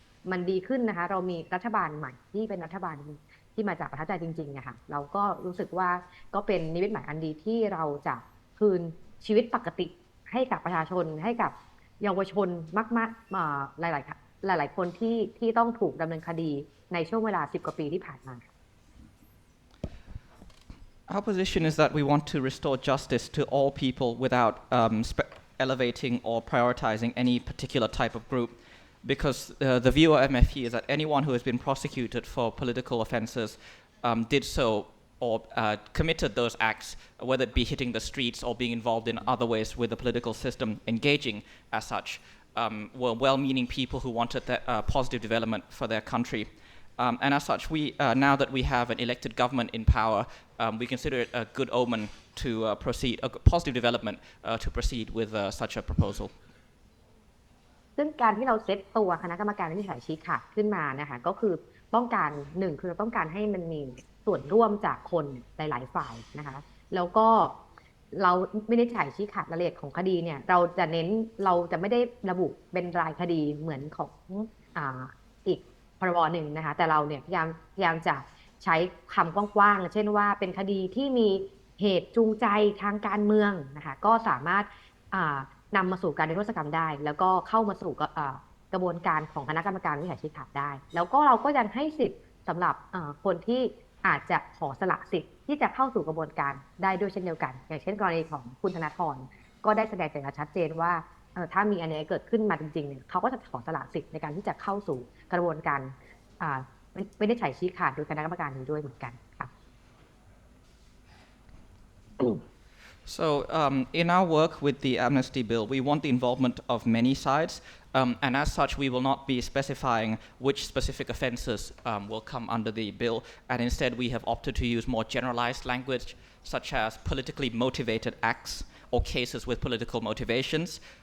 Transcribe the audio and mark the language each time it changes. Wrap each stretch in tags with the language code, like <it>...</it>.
<th>มันดีขึ้นนะคะเรามีรัฐบาลใหม่ที่เป็นรัฐบาลที่มาจากประชาชนจริงๆนะคะเราก็รู้สึกว่าก็เป็นนิมิตหมายอันดีที่เราจะคืนชีวิตปกติให้กับประชาชนให้กับเยาวชนมากๆหลายคนที่ต้องถูกดำเนินคดีในช่วงเวลา10 กว่าปีที่ผ่านมา</th> <en>Our position is that we want to restore justice to all people without elevating or prioritizing any particular type of group. Because the view of MFP is that anyone who has been prosecuted for political offences did so or committed those acts, whether it be hitting the streets or being involved in other ways with the political system, engaging as such, were well-meaning people who wanted that, positive development for their country. And as such, now that we have an elected government in power, we consider it a good omen to proceed, a positive development to proceed with such a proposal.</en> <th>ซึ่งการที่เราเซตตัวคณะกรรมการวินิจฉัยชี้ขาดขึ้นมานะคะก็คือต้องการ1คือเราต้องการให้มันมีส่วนร่วมจากคนหลายๆฝ่ายนะคะแล้วก็เราวินิจฉัยชี้ขาดรายละเอียดของคดีเนี่ยเราจะไม่ได้ระบุเป็นรายคดีเหมือนของ อีกพรบหนึ่งนะคะแต่เราเนี่ยพยายามจะใช้คำกว้างๆเช่นว่าเป็นคดีที่มีเหตุจูงใจทางการเมืองนะคะก็สามารถนำมาสู่การนิรโทษกรรมได้แล้วก็เข้ามาสู่ กระบวนการของคณะกรรมการวินิจฉัยชี้ขาดได้แล้วก็เราก็ยังให้สิทธิ์สำหรับคนที่อาจจะขอสละสิทธิ์ที่จะเข้าสู่กระบวนการได้ด้วยเช่นเดียวกันอย่างเช่นกรณีของคุณธนาธรก็ได้แสดงใจชัดเจนว่าถ้ามีอันนี้เกิดขึ้นมาจริงๆเนี่ยเขาก็จะขอสละสิทธิ์ในการที่จะเข้าสู่กระบวนการวินิจฉัยชี้ขาดโดยคณะกรรมการนี้ด้วยเหมือนกันค่ะ</th> <en>So in our work with the amnesty bill, we want the involvement of many sides, and as such, we will not be specifying which specific offences will come under the bill, and instead we have opted to use more generalized language, such as politically motivated acts or cases with political motivations.</en>